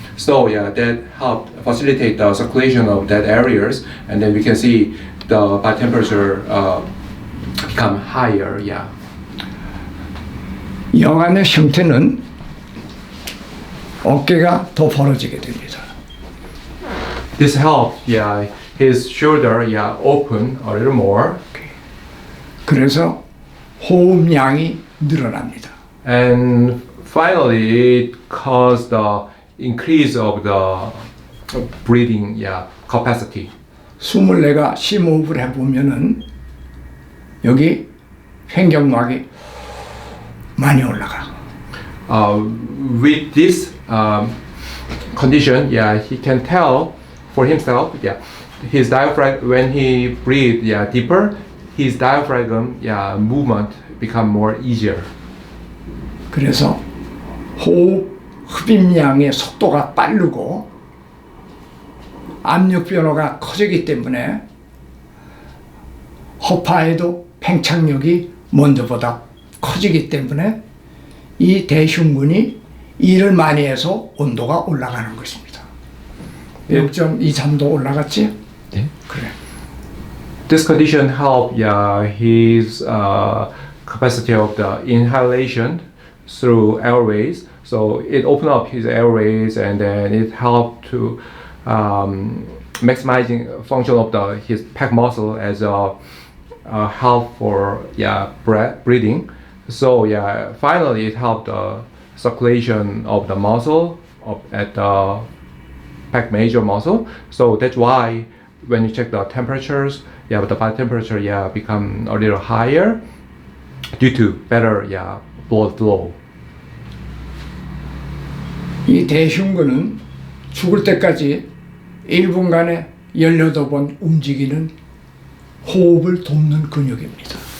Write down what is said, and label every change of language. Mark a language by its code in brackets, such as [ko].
[en] So yeah, that helped facilitate the circulation of that areas, and then we can see the body temperature become higher. Yeah. [ko] 여간의 형태는 어깨가 더 벌어지게 됩니다. [en] This helped, yeah, his shoulder, yeah, open a little more, [ko] 그래서 호흡량이 늘어납니다. [en] and finally it caused the increase of the breathing capacity. [ko] 숨을 내가 심호흡을 해보면은 여기 횡격막이 많이 올라가. [en] With this condition, he can tell for himself, his diaphragm when he breathe, deeper, his diaphragm, movement become more easier. [ko] 그래서 호흡 흡입량의 속도가 빠르고 압력 변화가 커지기 때문에 허파에도 팽창력이 먼저보다 커지기 때문에 이 대흉근이 일을 많이 해서 온도가 올라가는 것입니다. 0.23도 올라갔지? 네. 그래. [en] This condition help his capacity of the inhalation through airways. So it open up his airways and then it help to maximizing function of his pec muscle as a help for breathing. So finally it helped the circulation of the muscle at the pec major muscle. So that's why when you check the temperatures, the body temperature become a little higher due to better blood flow. [ko] 이 대흉근은 죽을 때까지 1분간에 18번 움직이는 호흡을 돕는 근육입니다.